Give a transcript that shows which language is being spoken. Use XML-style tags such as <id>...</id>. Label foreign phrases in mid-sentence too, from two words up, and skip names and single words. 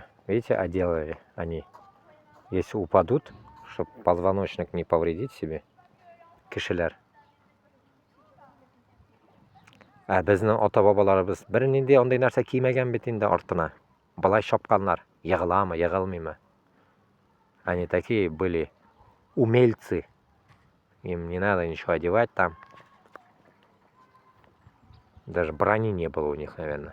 <ru>Видите, оделали они. Если упадут, чтобы позвоночник не повредить себе.</ru> <tt>Кешелер. Безнең ата-бабаларыбыз бер нинди андый нәрсә кимәгән бит инде артына. Болай шапканнар. Егыламы, егылмыймы?</tt> <ru>Они такие были умельцы. Им не надо ничего одевать там. Даже брони не было у них, наверное.</ru>